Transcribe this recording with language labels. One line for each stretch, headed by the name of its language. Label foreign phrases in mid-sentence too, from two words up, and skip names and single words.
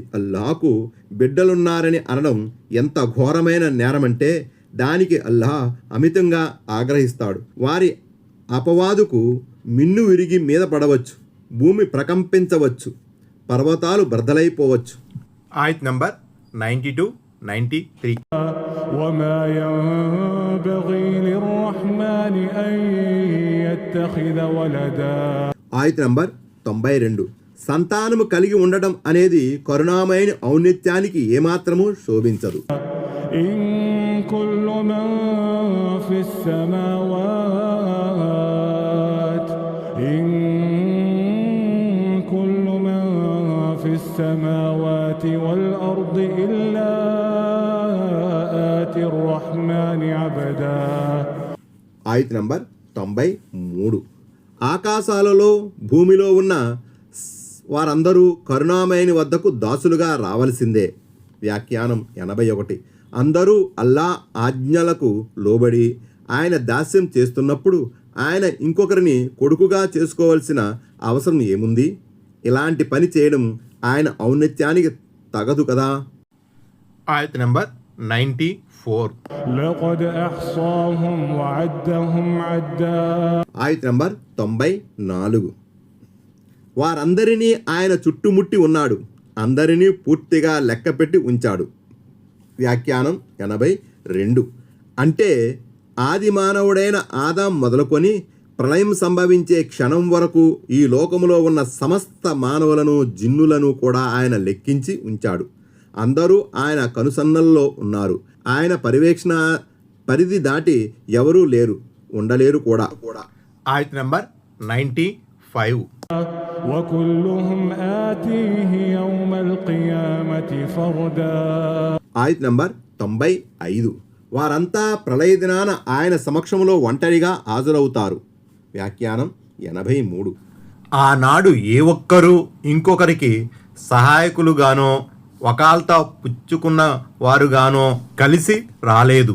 Telugu: అల్లాహకు బిడ్డలున్నారని అనడం ఎంత ఘోరమైన నేరమంటే దానికి అల్లాహ్ అమితంగా ఆగ్రహిస్తాడు. వారి అపవాదుకు మిన్ను విరిగి మీద పడవచ్చు, భూమి ప్రకంపించవచ్చు, పర్వతాలు బ్రద్దలైపోవచ్చు. ఆయత్ నంబర్ 92, 93.
Arabic: وما ينبغي للرحمن أن يتخذ ولدا.
Telugu: ఆయత్ నంబర్ 92. సంతానము కలిగి ఉండటం అనేది కరుణామయుని ఔన్నత్యానికి ఏమాత్రము శోభించదు.
Arabic: إن كل من في السماوات إن كل من في السماوات والأرض إلا آتي الرحمن عبدا.
Telugu: ఆయత్ నంబర్ 93. ఆకాశాలలో భూమిలో ఉన్న వారందరూ కరుణామయుని వద్దకు దాసులుగా రావలసిందే. వ్యాఖ్యానం 81. అందరూ అల్లా ఆజ్ఞలకు లోబడి ఆయన దాస్యం చేస్తున్నప్పుడు ఆయన ఇంకొకరిని కొడుకుగా చేసుకోవాల్సిన అవసరం ఏముంది? ఇలాంటి పని చేయడం ఆయన ఔన్నత్యానికి తగదు కదా. ఆయత్ నంబర్ 94.
Arabic: لقد أحصاهم وعدهم عدا.
Telugu: ఆయత్ నంబర్ 94. వారందరినీ ఆయన చుట్టుముట్టి ఉన్నాడు, అందరినీ పూర్తిగా లెక్కపెట్టి ఉంచాడు. వ్యాఖ్యానం 82. అంటే ఆది మానవుడైన ఆదాం మొదలుకొని ప్రళయం సంభవించే క్షణం వరకు ఈ లోకములో ఉన్న సమస్త మానవులను, జిన్నులను కూడా ఆయన లెక్కించి ఉంచాడు. అందరూ ఆయన కనుసన్నల్లో ఉన్నారు. ఆయన పర్యవేక్షణ పరిధి దాటి ఎవరూ లేరు, ఉండలేరు కూడా. ఆయత్ నంబర్ 95.
Arabic: وكلهم آتيه يوم القيامة فردا.
Telugu: ఆయత్ నంబర్ 95. వారంతా ప్రళయ దినాన ఆయన సమక్షంలో ఒంటరిగా హాజరవుతారు. వ్యాఖ్యానం 83. ఆనాడు ఏ ఒక్కరూ ఇంకొకరికి సహాయకులుగానో వకాల్తా పుచ్చుకున్న వారుగానో కలిసి రాలేదు.